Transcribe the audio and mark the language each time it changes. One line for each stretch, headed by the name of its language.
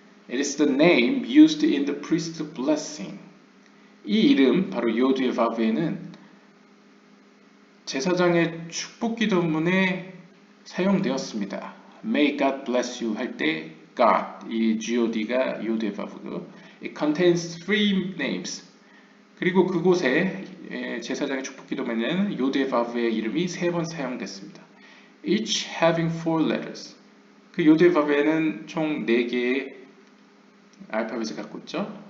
English: It is the name used in the priest's blessing.
Korean: 이 이름, 바로 요드의 바브에는 제사장의 축복 기도문에 사용되었습니다.
English: May God bless you
Korean: 할 때
English: God,
Korean: 이 God가 요드의 바브고
English: It contains three names.
Korean: 그리고 그곳에 제사장의 축복 기도문에는 요드의 바브의 이름이 3번 사용됐습니다.
English: Each having 4 letters.
Korean: 그 요드의 바브에는 총 4개의 알파벳을 갖고 있죠.